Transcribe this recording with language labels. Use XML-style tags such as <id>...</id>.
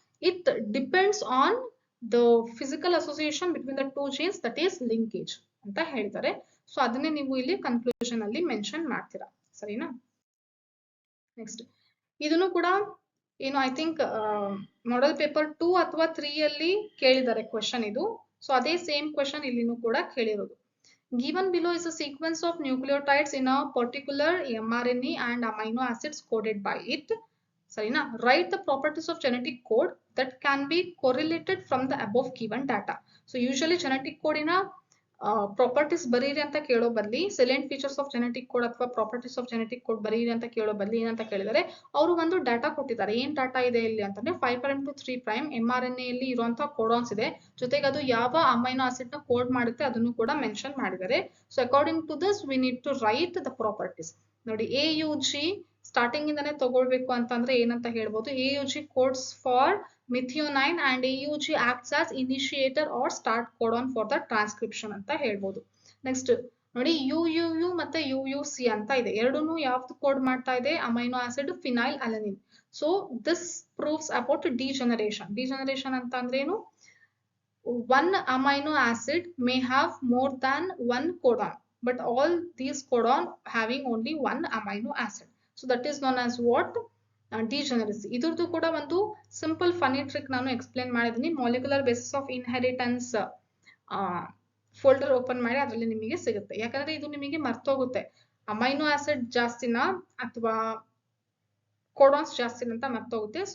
<en>it depends on the physical association between the 2 genes, that is linkage</en> <kn>ಅಂತ ಹೇಳ್ತಾರೆ. So ಅದನ್ನೇ ನೀವು ಇಲ್ಲಿ ಕನ್ಕ್ಲೂಷನ್ ಅಲ್ಲಿ ಮೆನ್ಷನ್ ಮಾಡ್ತೀರಾ, ಸರಿನಾ? ನೆಕ್ಸ್ಟ್, ಇದನ್ನು ಕೂಡ ಏನು ಐ ಥಿಂಕ್ ಮಾಡೆಲ್ ಪೇಪರ್ 2 ಅಥವಾ 3 ಅಲ್ಲಿ ಕೇಳಿದ್ದಾರೆ ಕ್ವೆಶನ್ ಇದು. ಸೊ ಅದೇ ಸೇಮ್ ಕ್ವೆಶನ್ ಇಲ್ಲಿನೂ ಕೂಡ ಕೇಳಿರೋದು.</kn> <en>Given below is a sequence of nucleotides in a particular mRNA and amino acids coded by it. ಸರಿನಾ? Write the properties of genetic code that can be correlated from the above given data.</en> <kn>So usually genetic code ina properties ಬರೀರಿ ಅಂತ ಕೇಳೋ ಬದಲಿ silent features of genetic code ಅಥವಾ properties of genetic code ಬರೀರಿ ಅಂತ ಕೇಳೋ ಬದಲಿ ಏನಂತ ಕೇಳಿದರೆ ಅವರು ಒಂದು ಡಾಟಾ ಕೊಟ್ಟಿದ್ದಾರೆ. ಏನ್ ಡಾಟಾ ಇದೆ ಇಲ್ಲಿ ಅಂತಂದ್ರೆ 5' to 3' mRNA ಅಲ್ಲಿ ಇರುವಂತಹ ಕೋಡಾನ್ಸ್ ಇದೆ, ಜೊತೆಗೆ ಅದು ಯಾವ ಅಮೈನೋ ಆಸಿಡ್ ನ ಕೋಡ್ ಮಾಡುತ್ತೆ ಅದನ್ನು ಕೂಡ ಮೆನ್ಷನ್ ಮಾಡಿದ್ದಾರೆ.</kn> <en>So according to this we need to write the properties.</en> <kn>ನೋಡಿ AUG ಸ್ಟಾರ್ಟಿಂಗ್ ಇಂದಾನೆ ತಗೊಳ್ಬೇಕು ಅಂತಂದ್ರೆ ಏನಂತ ಹೇಳ್ಬೋದು,</kn> <en>AUG codes for methionine and AUG acts as initiator or start codon for the transcription</en> <kn>ಅಂತ ಹೇಳ್ಬೋದು. ನೆಕ್ಸ್ಟ್ ನೋಡಿ UUU ಮತ್ತೆ UUC ಅಂತ ಇದೆ, ಎರಡೂನು ಯಾವ್ದು ಕೋಡ್ ಮಾಡ್ತಾ ಇದೆ, amino acid phenyl alanine.</kn> <en>So this proves about degeneration. Degeneration</en> <kn>ಅಂತ ಅಂದ್ರೆ ಏನು,</kn> <en>one amino acid may have more than one codon, but all these codon having only one amino acid. So that is known as what, degeneracy.</en> <kn>ಇದ್ರದ್ದು ಕೂಡ ಒಂದು simple Ghani trick ನಾನು explain ಮಾಡಿದ್ದೀನಿ. Molecular basis of inheritance folder open ಮಾಡಿ ಅದರಲ್ಲಿ ನಿಮಗೆ ಸಿಗುತ್ತೆ. ಯಾಕಂದ್ರೆ ಇದು ನಿಮಗೆ ಮರ್ತೋಗುತ್ತೆ, ಅಮೈನೋ ಆಸಿಡ್ ಜಾಸ್ತಿನ ಅಥವಾ ಕೋಡಾನ್ಸ್ ಜಾಸ್ತಿನ ಅಂತ ಮರ್ತೋಗುತ್ತೆ.</kn>